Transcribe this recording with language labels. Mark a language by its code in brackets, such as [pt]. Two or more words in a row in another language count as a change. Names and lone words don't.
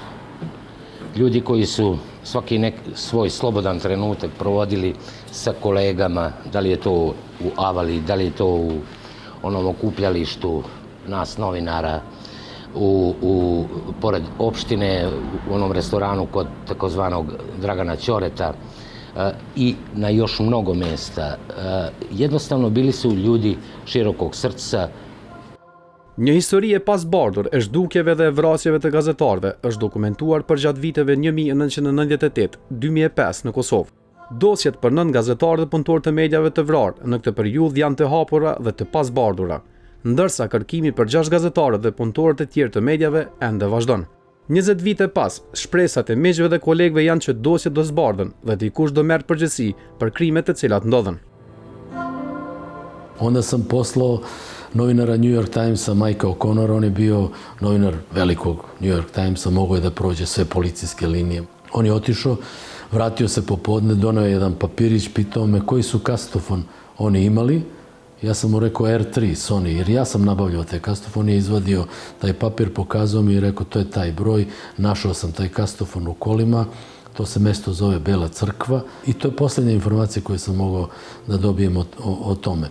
[sr] Ljudi koji su svaki svoj slobodan trenutak provodili sa kolegama, da li je to u Avali, da li je to u onom okupljalištu nas novinara, pored opštine, u onom restoranu kod takozvanog Dragana Ćoreta i na još mnogo mesta. Jednostavno bili su ljudi širokog srca. [sq] Një histori e pasbartur e zhdukjeve dhe vrasjeve të gazetarëve është dokumentuar përgjatë viteve 1998-2005 në Kosovë. Dosjet për 9 gazetarë dhe punëtorë të medjave të vrarë në këtë periudhë janë të hapura dhe të pasbardura, ndërsa kërkimi për 6 gazetarët dhe punëtorët e tjerë të medjave ende vazhdon. 20 vite pas, shpresat e miqve dhe kolegëve janë që dosjet do zbardhen dhe dikush do merr përgjegjësi për krimet të cilat ndodhen. [sr] Onda sam poslao novinara New York Timesa Majka O'Connor, on je bio novinar velikog New York Timesa, mogao je da prođe sve policijske linije. On je otišao, vratio se popodne, doneo je jedan papirić, pitao me koji su kastofon oni imali. Ja sam mu rekao R3, Sony, jer ja sam nabavljao taj kastofon, on je izvadio taj papir, pokazao mi i rekao to je taj broj, našao sam taj kastofon u kolima, to se mesto zove Bela crkva i to je posljednja informacija koju sam mogao da dobijem o tome.